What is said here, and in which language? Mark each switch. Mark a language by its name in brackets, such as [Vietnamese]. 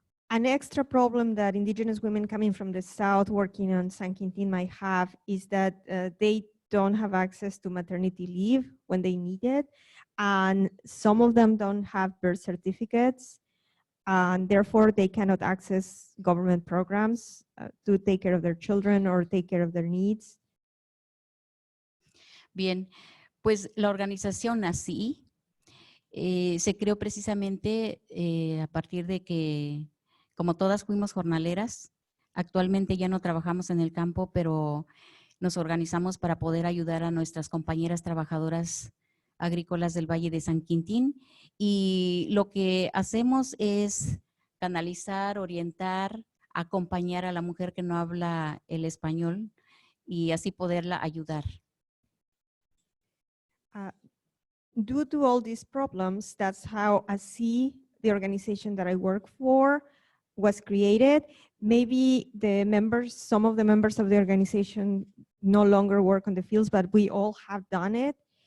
[English] An extra problem that indigenous women coming from the south working on San Quintin might have is that they don't have access to maternity leave when they need it. And some of them don't have birth certificates. And therefore, they cannot access government programs to take care of their children or take care of their needs. [Spanish] Bien, pues la organización así se creó precisamente a partir de que, como todas fuimos jornaleras, actualmente ya no trabajamos en el campo, pero nos organizamos para poder ayudar a nuestras compañeras trabajadoras agrícolas del Valle de San Quintín. Y lo que hacemos es canalizar, orientar, acompañar a la mujer que no habla el español y así poderla ayudar. [English] Due to all these problems, that's how ASI, the organization that I work for, was created. Maybe the members, some of the members of the organization no longer work on the fields, but we all have done it.